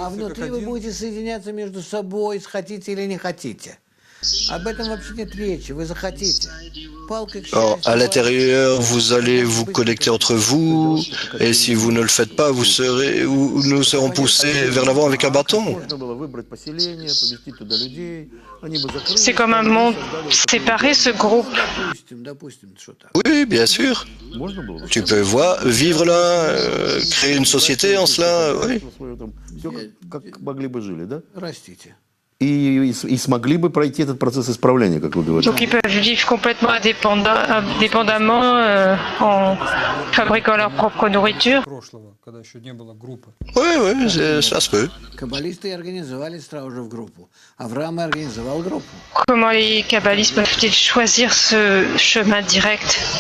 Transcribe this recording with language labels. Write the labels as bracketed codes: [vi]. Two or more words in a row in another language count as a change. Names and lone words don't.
[fr] Alors, à l'intérieur, vous allez vous connecter entre vous, et si vous ne le faites pas, nous serons poussés vers l'avant avec un bâton. C'est comme un monde séparé, ce groupe. Oui, bien sûr. Tu peux vivre là, créer une société en cela, oui. [ru] И смогли бы пройти этот процесс исправления, как вы говорите. [fr] Donc ils peuvent vivre complètement indépendamment en fabriquant leur propre nourriture. Oui, ça se peut. Comment les kabbalistes peuvent-ils choisir ce chemin direct?